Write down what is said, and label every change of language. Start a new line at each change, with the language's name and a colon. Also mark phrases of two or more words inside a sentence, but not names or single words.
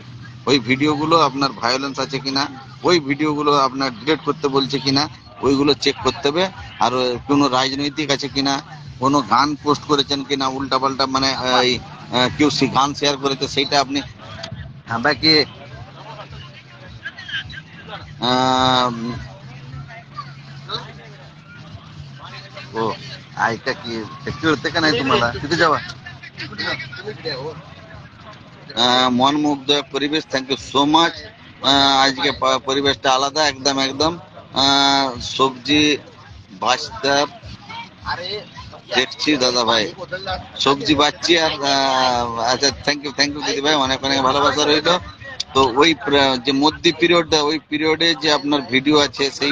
Bangla: ওই ভিডিওগুলো আপনার ভায়োলেন্স আছে কিনা, ওই ভিডিওগুলো আপনার ডিলিট করতে বলছে কিনা, ওইগুলো চেক করতে হবে। আর কোনো রাজনৈতিক আছে কিনা, কোনো গান পোস্ট করেছেন কিনা উল্টাপাল্টা, মানে কেউ গান শেয়ার করেছে, সেইটা আপনি বাকি আম,
Marathi: हो ऐका की ते कळतं का नाही तुम्हाला तिथे जावा
Bangla: মনমুগ্ধ পরিবেশ
English: Thank you so much
Bangla: আজকে পরিবেশটা আলাদা একদম একদম সবজি ভাজতে দেখছি দাদা ভাই সবজি বাচ্ছি আর আচ্ছা
English: Thank you
Bangla: দিদি ভাই অনেক অনেক ভালোবাসা রইলো তো ওই যে মধ্যে পিরিয়ডটা ওই পিরিয়ডে যে আপনার ভিডিও আছে সেই